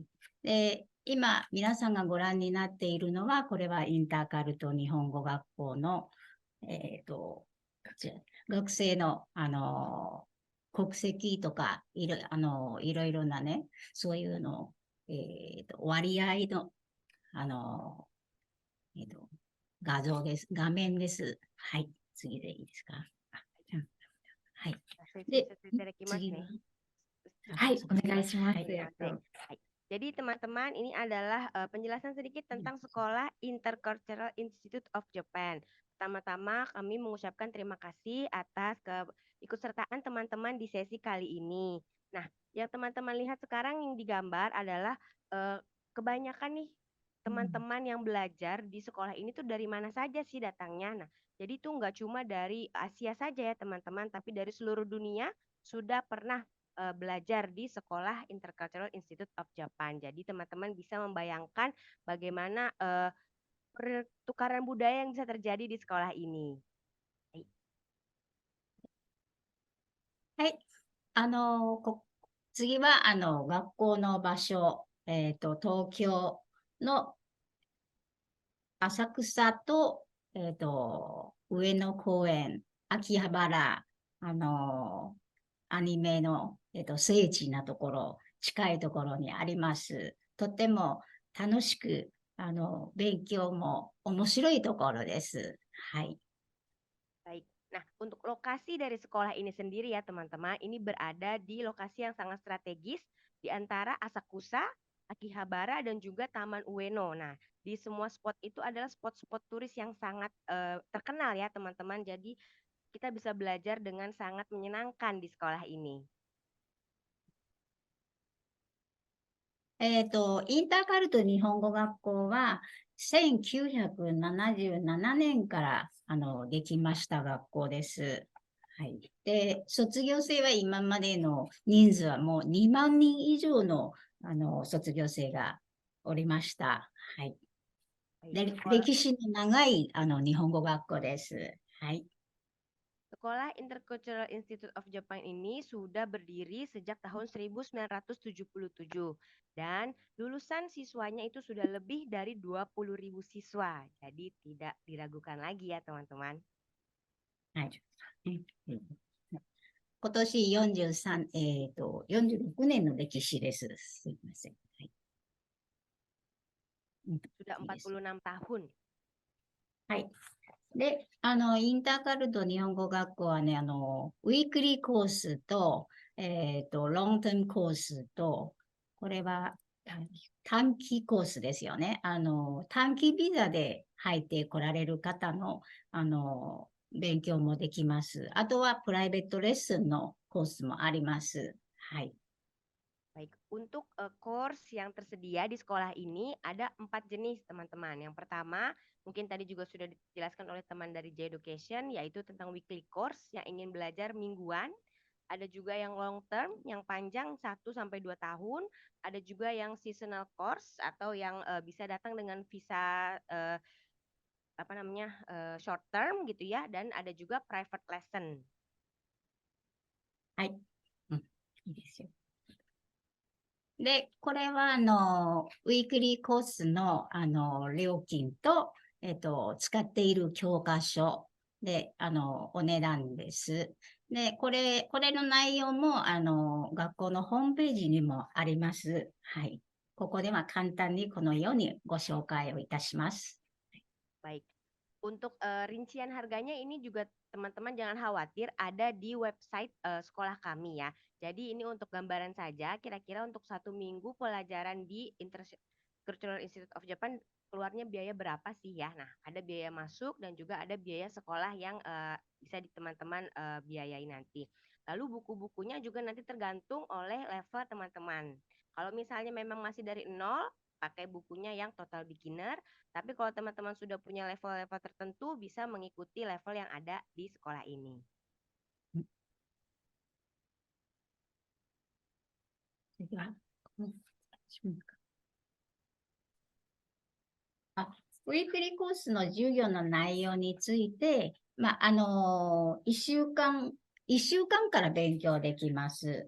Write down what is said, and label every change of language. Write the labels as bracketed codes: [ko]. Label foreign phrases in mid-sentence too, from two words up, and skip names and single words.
[ja] で、今皆さんがご覧になっているのは、これはインターカルト日本語学校の、こちら学生の、国籍とか、いろいろなね、そういうの、割合の、あの、えっと、画像です。画面です。はい。次でいいですか。はい。で、次は、はい、お願いします。はい。 [id] Baik. Jadi teman-teman, ini adalah penjelasan sedikit tentang Sekolah Intercultural Institute of Japan. Pertama-tama kami mengucapkan terima kasih atas keikutsertaan teman-teman di sesi kali ini. Nah, yang teman-teman lihat sekarang yang digambar adalah eh, kebanyakan nih teman-teman yang belajar di sekolah ini tuh dari mana saja sih datangnya. Nah, jadi tuh nggak cuma dari Asia saja ya teman-teman, tapi dari seluruh dunia sudah pernah belajar di Sekolah Intercultural Institute of Japan. Jadi teman-teman bisa membayangkan bagaimana pertukaran budaya yang bisa terjadi di sekolah ini. [ja] はい。次は、学校の場所、東京の浅草と、上野公園、秋葉原、あの、アニメの、聖地なところ、近いところにあります。とても楽しく、勉強も面白いところです。はい。 [id] Baik. Nah, untuk lokasi dari sekolah ini sendiri ya teman-teman, ini berada di lokasi yang sangat strategis di antara Asakusa, Akihabara, dan juga Taman Ueno. Nah, di semua spot itu adalah spot-spot turis yang sangat terkenal ya teman-teman. Jadi kita bisa belajar dengan sangat menyenangkan di sekolah ini. [ja] インターカルト日本語学校は、1977年から、できました学校です。はい。で、卒業生は今までの人数はもう2万人以上の、卒業生がおりました。はい。で、歴史の長い、日本語学校です。はい。 [id] Sekolah Intercultural Institute of Japan ini sudah berdiri sejak tahun 1977 dan lulusan siswanya itu sudah lebih dari 20.000 siswa. Jadi tidak diragukan lagi ya teman-teman. [ja] はい。今年43、46年の歴史です。すいません。はい。 [id] Sudah 46 tahun. [ja] はい。で、インターカルト日本語学校はね、ウィークリーコースと、ロングテームコースと、これは短期コースですよね。短期ビザで入ってこられる方の、勉強もできます。あとはプライベートレッスンのコースもあります。はい。 [id] Baik, untuk course yang tersedia di sekolah ini ada 4 jenis teman-teman. Yang pertama, mungkin tadi juga sudah dijelaskan oleh teman dari J Education, yaitu tentang [en] weekly course [id] yang ingin belajar mingguan. Ada juga yang [en] long term, [id] yang panjang 1 sampai 2 tahun. Ada juga yang [en] seasonal course [id] atau yang bisa datang dengan visa apa namanya [en] short term [id] gitu ya. Dan ada juga [en] private lesson. [ja] はい。 いいですよ。で、これは、ウィークリーコースの、料金と、使っている教科書で、お値段です。で、これの内容も、学校のホームページにもあります。はい。ここでは簡単にこのようにご紹介をいたします。 [id] Baik. Untuk rincian harganya ini juga teman-teman jangan khawatir ada di website sekolah kami ya. Jadi ini untuk gambaran saja kira-kira untuk 1 minggu pelajaran di Cultural Institute of Japan keluarnya biaya berapa sih ya. Nah, ada biaya masuk dan juga ada biaya sekolah yang bisa di teman-teman biayai nanti. Lalu buku-bukunya juga nanti tergantung oleh level teman-teman. Kalau misalnya memang masih dari nol, pakai bukunya yang [en] total beginner. [id] Tapi kalau teman-teman sudah punya level-level tertentu, bisa mengikuti level yang ada di sekolah ini. [ja] 次はウィークリーコースの授業の内容について、一週間から勉強できます。